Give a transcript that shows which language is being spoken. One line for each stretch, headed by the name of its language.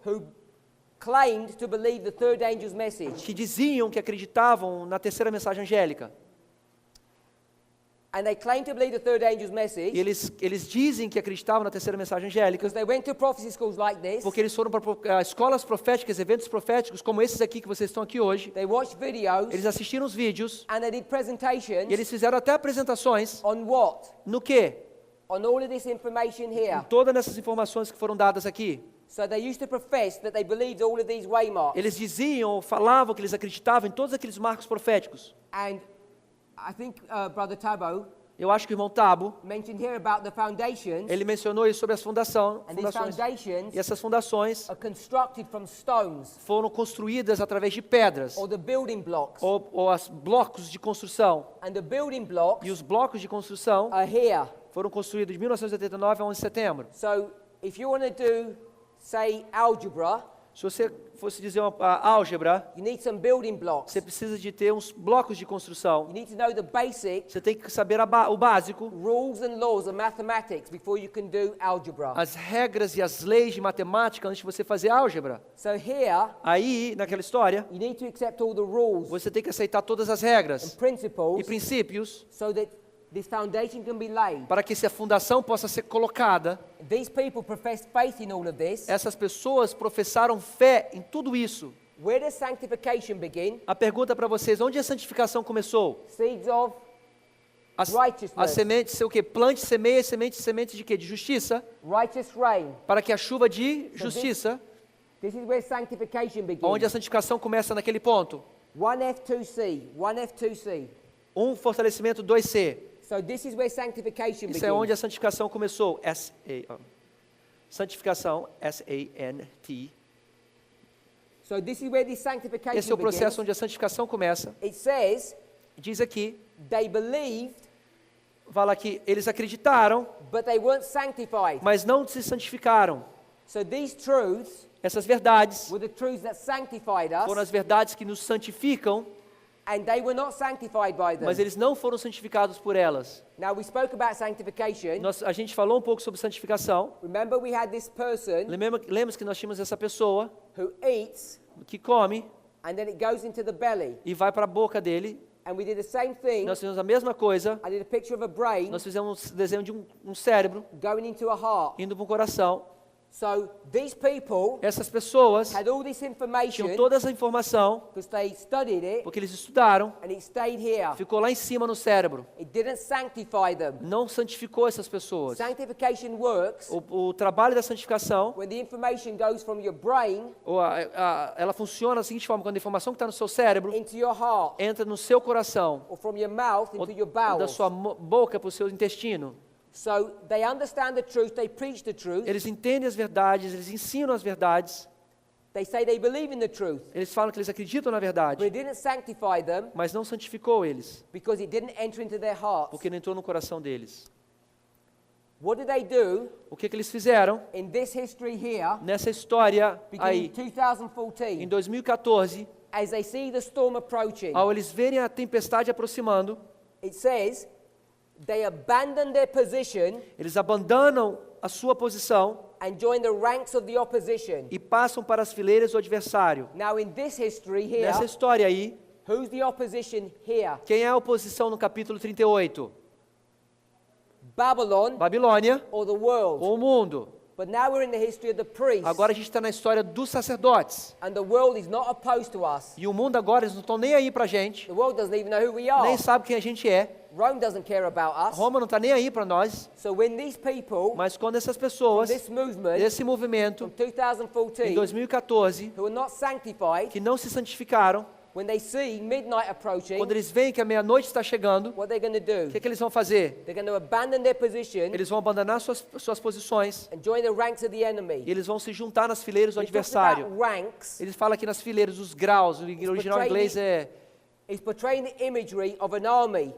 English: who claimed to believe the third angel's message.
Portuguese: que diziam que acreditavam na terceira mensagem angélica.
English: And they claimed to believe the third angel's
Portuguese: E
English: message
Portuguese: eles dizem que acreditavam na terceira mensagem angélica,
English: because they went to prophecy schools like this.
Portuguese: porque eles foram para escolas proféticas, eventos proféticos, como esses aqui que vocês estão aqui hoje.
English: They watched videos
Portuguese: Eles assistiram os vídeos
English: and they did presentations
Portuguese: e eles fizeram até apresentações
English: on what?
Portuguese: no quê?
English: On all of this information here.
Portuguese: Todas essas informações que foram dadas aqui.
English: So they used to profess that they believed all of these waymarks.
Portuguese: Eles diziam, falavam que eles acreditavam em todos aqueles marcos proféticos.
English: And I think Brother Tabo
Portuguese: Eu acho que o irmão Tabo,
English: mentioned here about the foundations.
Portuguese: ele mencionou isso sobre as fundações.
English: And these foundations
Portuguese: E essas fundações
English: are constructed from stones
Portuguese: foram construídas através de pedras,
English: or the building blocks.
Portuguese: ou os blocos de construção.
English: And the building blocks
Portuguese: E os blocos de construção
English: are here.
Portuguese: foram construídos de 1989 a 11 de setembro.
English: So if you want to do, say, algebra,
Portuguese: Se você fosse dizer a álgebra,
English: you need some building blocks.
Portuguese: você precisa de ter uns blocos de construção.
English: You need to know the basic
Portuguese: Você tem que saber o básico,
English: rules and laws of mathematics before you can do algebra.
Portuguese: as regras e as leis de matemática antes de você fazer álgebra.
English: So here,
Portuguese: Aí, naquela história,
English: you need to accept all the rules
Portuguese: você tem que aceitar todas as
English: and
Portuguese: regras e
English: principles
Portuguese: princípios
English: so that this foundation can be laid.
Portuguese: para que essa fundação possa ser colocada.
English: These people professed faith in all of this.
Portuguese: Essas pessoas professaram fé em tudo isso.
English: Where does sanctification begin?
Portuguese: A pergunta para vocês, onde a santificação começou?
English: Seeds of
Portuguese: A
English: righteousness.
Portuguese: semente, o quê? Plante, semeia, semente de quê? De justiça,
English: Righteous rain.
Portuguese: para que a chuva de justiça,
English: This is where sanctification
Portuguese: onde
English: begins.
Portuguese: a santificação começa naquele ponto. 1F2C, 1F2C. Fortalecimento, 2C.
English: So this is where sanctification
Portuguese: Isso é onde a
English: begins.
Portuguese: santificação começou. Santificação, S-A-N-T.
English: So this is where this sanctification
Portuguese: Esse é o processo
English: begins.
Portuguese: onde a santificação começa.
English: It says
Portuguese: Diz aqui,
English: they believed,
Portuguese: fala que eles acreditaram,
English: but they weren't sanctified.
Portuguese: mas não se santificaram.
English: So these truths
Portuguese: Essas verdades
English: were the truths that sanctified
Portuguese: foram
English: us,
Portuguese: as verdades que nos santificam,
English: and they were not sanctified by them.
Portuguese: mas eles não foram santificados por elas.
English: Now we spoke about sanctification.
Portuguese: A gente falou um pouco sobre santificação.
English: Remember we had this person
Portuguese: Lembra que nós tínhamos essa pessoa
English: who eats,
Portuguese: que come
English: and then it goes into the belly.
Portuguese: e vai para a boca dele.
English: And we did the same thing.
Portuguese: Nós fizemos a mesma coisa.
English: I did a picture of a brain
Portuguese: Nós fizemos um desenho de um cérebro
English: going into a heart.
Portuguese: indo para o coração.
English: So these people
Portuguese: Essas pessoas
English: had all this information
Portuguese: tinham toda essa informação
English: because they studied it,
Portuguese: porque eles estudaram.
English: and it stayed here.
Portuguese: Ficou lá em cima no cérebro.
English: It didn't sanctify them.
Portuguese: Não santificou essas pessoas.
English: Sanctification works
Portuguese: O trabalho da santificação,
English: when the information goes from your brain
Portuguese: ela funciona da seguinte forma: quando a informação que está no seu cérebro
English: into your heart,
Portuguese: entra no seu coração,
English: or from your mouth
Portuguese: ou
English: into your
Portuguese: da
English: bowels.
Portuguese: sua boca para o seu intestino.
English: So they understand the truth, they preach the truth,
Portuguese: Eles entendem as verdades, eles ensinam as verdades,
English: they say they believe in the truth,
Portuguese: eles falam que eles acreditam na
English: but
Portuguese: verdade,
English: it didn't sanctify them
Portuguese: mas não santificou eles,
English: because it didn't enter into their hearts.
Portuguese: porque não entrou no coração deles.
English: What did they do
Portuguese: O que eles fizeram
English: in this history here,
Portuguese: nessa história
English: beginning
Portuguese: aí,
English: in 2014,
Portuguese: em 2014,
English: as they see the storm approaching?
Portuguese: ao eles verem a tempestade aproximando,
English: It says they abandon their position
Portuguese: eles abandonam a sua posição
English: and join the ranks of the opposition.
Portuguese: e passam para as fileiras do adversário.
English: Now in this history here,
Portuguese: Nessa história aí,
English: who's the opposition here?
Portuguese: quem é a oposição no capítulo 38?
English: Babylon
Portuguese: Babilônia
English: or the world?
Portuguese: ou o mundo?
English: But now we're in the history of the priests,
Portuguese: Agora a gente está na história dos sacerdotes.
English: and the world is not opposed to us.
Portuguese: E o mundo agora, eles não estão nem aí pra gente,
English: The world doesn't even know who we are.
Portuguese: nem sabe quem a gente é.
English: Rome doesn't care about us.
Portuguese: Roma não está nem aí para nós.
English: So when these people,
Portuguese: Mas quando essas pessoas,
English: this movement
Portuguese: esse movimento,
English: from 2014,
Portuguese: em 2014,
English: who are not sanctified,
Portuguese: que não se santificaram,
English: when they see midnight approaching,
Portuguese: quando eles veem que a meia-noite está chegando,
English: what they're going to do?
Portuguese: o que eles vão fazer?
English: They're going to abandon their position
Portuguese: Eles vão abandonar suas posições
English: and join the ranks of the enemy.
Portuguese: e eles vão se juntar nas fileiras do
English: When it talks
Portuguese: adversário.
English: about ranks,
Portuguese: Eles falam aqui nas fileiras, os graus, o original em inglês é
English: it's portraying the imagery of an army.